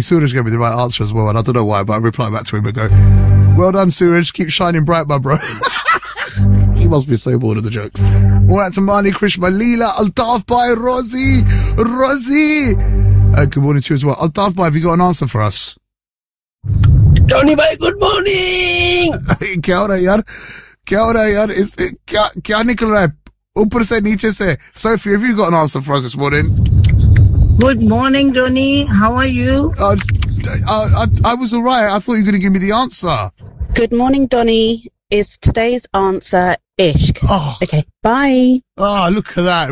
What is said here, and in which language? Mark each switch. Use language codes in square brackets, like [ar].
[en] Suraj gave me the right answer as well, and I don't know why, but I reply back to him and go, well done, Suraj. Keep shining bright, my bro. He must be so bored of the jokes. Well, that's Amani, Krishma, Leela, Altaf Bhai, Rosie. Good morning to you as well. Altaf Bhai, have you got an answer for us? Tony Bhai, good morning. [hi] क्या हो रहा यार? क्या हो रहा यार? क्या निकल रहा है? ऊपर से, नीचे से. [en] Sophie, have you got an answer for us this morning? Good morning, Donnie. How are you? I was all right. I thought you were going to give me the answer. Good morning, Donnie. Is today's answer Ishq. Oh. Okay, bye. Oh, look at that.